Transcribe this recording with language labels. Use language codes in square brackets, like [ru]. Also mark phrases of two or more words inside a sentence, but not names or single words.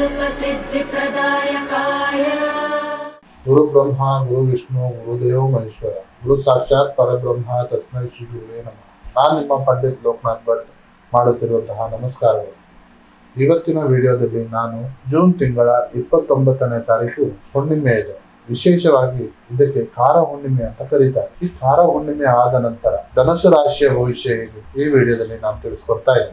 [sa] सिद्धिप्रदायकाय गुरु ब्रह्मा गुरु विष्णु गुरुदेव महेश्वर गुरु साक्षाತ್ ಪರಬ್ರಹ್ಮ ತಸ್ಮೈ ಶ್ರೀ ಗುರುವೇ ನಮಃ. [kn] ನಾನು ನಿಮ್ಮ ಪಂಡಿತ್ ಲೋಕನಾಥ್ ಭಟ್ ಮಾಡುತ್ತಿರುವಂತಹ ನಮಸ್ಕಾರಗಳು. ಇವತ್ತಿನ ವಿಡಿಯೋದಲ್ಲಿ ನಾನು ಜೂನ್ ತಿಂಗಳ 29ನೇ ತಾರೀಕು ಹುಣ್ಣಿಮೆ ಇದೆ. ವಿಶೇಷವಾಗಿ ಇದಕ್ಕೆ ಕಾರ ಹುಣ್ಣಿಮೆ ಅಂತ ಕರೀತಾರೆ. ಈ ಕಾರ ಹುಣ್ಣಿಮೆ ಆದ ನಂತರ ಧನುಸು ರಾಶಿಯ ಭವಿಷ್ಯ ಹೇಗೆ ಈ ವಿಡಿಯೋದಲ್ಲಿ ನಾನು ತಿಳಿಸ್ಕೊಡ್ತಾ ಇದ್ದೀನಿ.